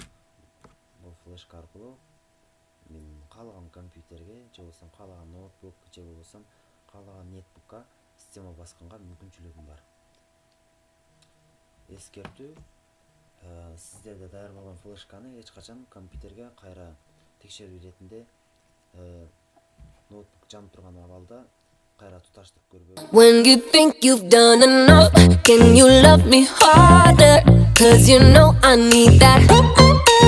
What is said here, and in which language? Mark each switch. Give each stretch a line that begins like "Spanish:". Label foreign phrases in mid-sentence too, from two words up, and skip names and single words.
Kyrgyz: Бул флешка аркылуу мен каалаган компьютерге, же болбосо каалаган ноутбук, же болбосо каалаган нетбукка система басканга мүмкүнчүлүгүм бар. Эскертүү: сиздерде даяр болгон флешканы эч качан компьютерге кайра текшерүү иретинде ноутбук жанып турган абалда кайра туташтырып көрбөгүлөр.
English: When you think you've done enough, can you love me harder? 'Cause you know I need that.